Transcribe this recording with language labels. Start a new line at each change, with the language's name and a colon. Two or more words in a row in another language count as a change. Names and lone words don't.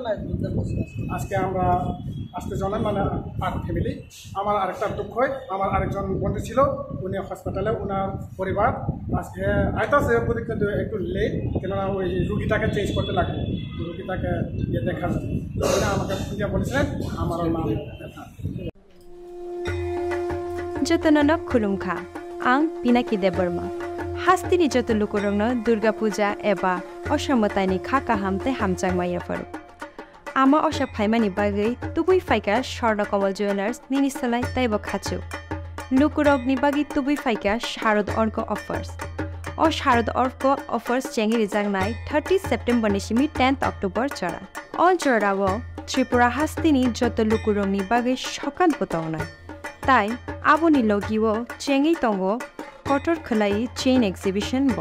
Bangla: আজকে আমরা আসতে জনাই মানে 8 ফ্যামিলি। আমার আরেকটা দুঃখ হয়, আমার আরেকজন বন্ধু ছিল, উনি হসপিটালে, ওনার পরিবার আজকে আইতাছে কিন্তু একটু লেট, কেননা ওই রুগীটাকে চেঞ্জ করতে লাগে, রুগীটাকে ইয়ে দেখার জন্য আমাকে ফোন বলেছিলেন আমার নাম।
Kok Borok: जतननक खुलुमखा आं पिनाकी देबर्मा हास्तिनि जत लुकुरंनो दुर्गा पूजा एबा असमतानि खाका हामते हामचांगमाया फरु आमा अशा फाइमानि बागै तुबुई फाइका स्वर्णकमल ज्वेलार्स निनिसलाय ताइब खाचु लुकुरगनि बागै तुबुई फाइका शारद अर्क अफर्स ओ शारद अर्क अफर्स चेंगिरि जांगनाय 30 सेप्टेम्बर निसिमि 10 अक्टोबर चरा अल चराव त्रिपुरा हास्तिनि जत लुकुरंनि बागै सकान पतावनाय ताई आबोनि लगिओ चेंगै तंगो कटर खलाई
English: chain exhibition
Kok Borok: ब